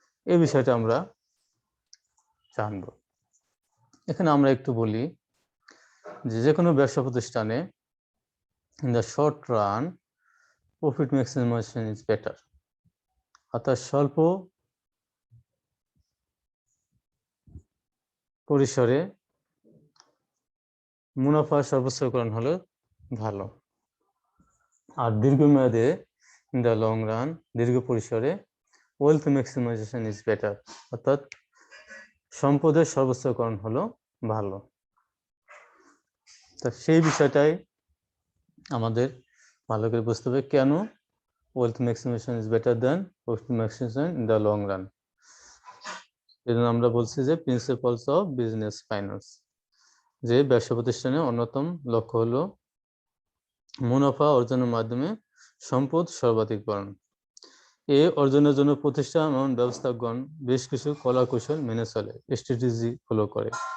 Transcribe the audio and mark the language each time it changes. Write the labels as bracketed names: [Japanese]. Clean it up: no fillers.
[Bangla] এই বিষয়টা আমরা জানবো। এখানে আমরা একটু বলি যে কোনো ব্যবসা প্রতিষ্ঠানে [English] in the short run profit maximization is better, [Bangla] অর্থাৎ স্বল্প পরিসরে মুনাফা সর্বোচ্চকরণ হলো ভালো। আর দীর্ঘমেয়াদে [English] in the long run, [Bangla] দীর্ঘ পরিসরে [English] wealth maximization is better, [Bangla] অর্থাৎ সম্পদের সর্বোচ্চকরণ হলো ভালো। তা সেই বিষয়টাই আমাদের ভালো করে বুঝতে হবে, কেন [English] wealth maximization is better than profit maximization in the long run। [Bangla] এজন্য আমরা বলছি যে প্রিন্সিপালস অফ বিজনেস ফাইন্যান্স, যে ব্যবসা প্রতিষ্ঠানের অন্যতম লক্ষ্য হলো মুনাফা অর্জনের মাধ্যমে সম্পদ সর্বাধিকরণ। এ অর্জনের জন্য প্রতিষ্ঠান এবং ব্যবস্থাপকগণ বেশ কিছু কলা কৌশল মেনে চলে, স্ট্র্যাটেজি ফলো করে।